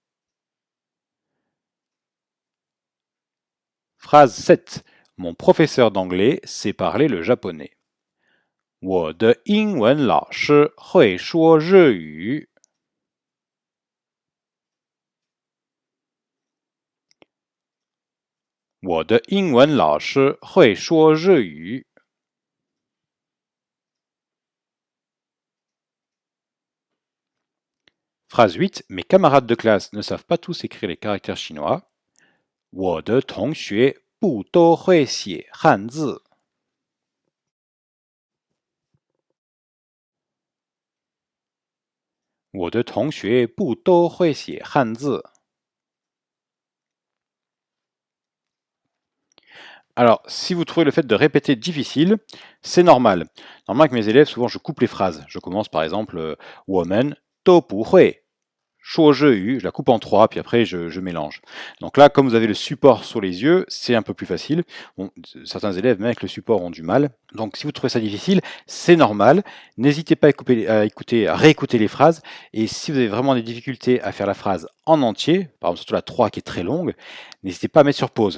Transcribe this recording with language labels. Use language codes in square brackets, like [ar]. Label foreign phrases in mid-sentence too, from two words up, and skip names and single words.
[fr] Phrase 7. Mon professeur d'anglais sait parler le japonais. [zh] 我的英文老师会说日语. 我的英文老师会说日语. [fr] Phrase 8. Mes camarades de classe ne savent pas tous écrire les caractères chinois. [zh] 我的同学不都会写汉字. 我的同学不都会写汉字. [fr] Alors, si vous trouvez le fait de répéter difficile, c'est normal. Normalement, avec mes élèves, souvent, je coupe les phrases. Je commence par exemple, [zh] 我们都不会说日语, [fr] je la coupe en 3, puis après je mélange. Donc là, comme vous avez le support sur les yeux, c'est un peu plus facile. Bon, certains élèves, même avec le support, ont du mal. Donc si vous trouvez ça difficile, c'est normal. N'hésitez pas à réécouter les phrases. Et si vous avez vraiment des difficultés à faire la phrase en entier, par exemple surtout la 3 qui est très longue, n'hésitez pas à mettre sur pause.